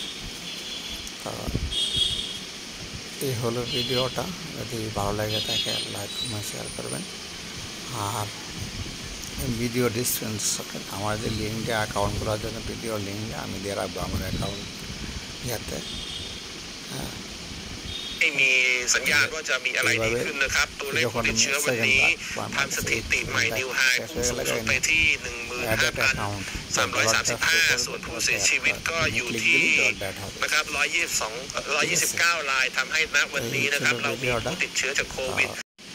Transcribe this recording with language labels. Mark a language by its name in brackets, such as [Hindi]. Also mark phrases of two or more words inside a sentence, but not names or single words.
[Bangla] তো এই হলো ভিডিওটা। যদি ভালো লাগে থাকে [English] like comment share [Bangla] করবেন। আর [English] video description [Bangla] আমার যে লিঙ্ক দেওয়া অ্যাকাউন্টগুলোর জন্য [English] video link [Bangla] আমি দিয়ে রাখবো আমার অ্যাকাউন্ট ইয়াতে। হ্যাঁ, [Thai] ไม่มีสัญญาณว่าจะมีอะไรดีขึ้นนะครับ ตัวเลขผู้ติดเชื้อวันนี้ทำสถิติใหม่นิวไฮพุ่งสูงสุดไปที่ 15,335 ส่วนผู้เสียชีวิตก็อยู่ที่นะครับ129 รายทำให้ณวันนี้นะครับเรามีผู้ติดเชื้อจากโควิด